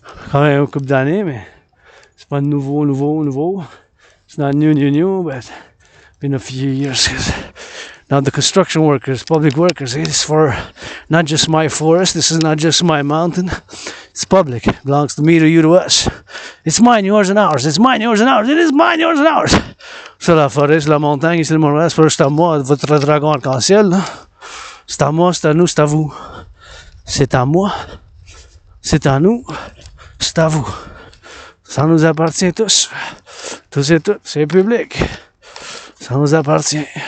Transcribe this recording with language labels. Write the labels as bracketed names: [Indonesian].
[French] Quand même une couple d'années, mais c'est pas nouveau. [English] It's not new, but been a few years. Now the construction workers, public workers, it's for not just my forest. This is not just my mountain. It's public. It belongs to me, to you, to us. It's mine, yours, and ours. It's mine, yours, and ours. It is mine, yours, and ours. [French] C'est la forêt, c'est la montagne, c'est le Montréal, c'est à moi, votre dragon arc-en-ciel. Là. C'est à moi, c'est à nous, c'est à vous. C'est à moi, c'est à nous, c'est à vous. Ça nous appartient tous. Tous et toutes, c'est public. Ça nous appartient.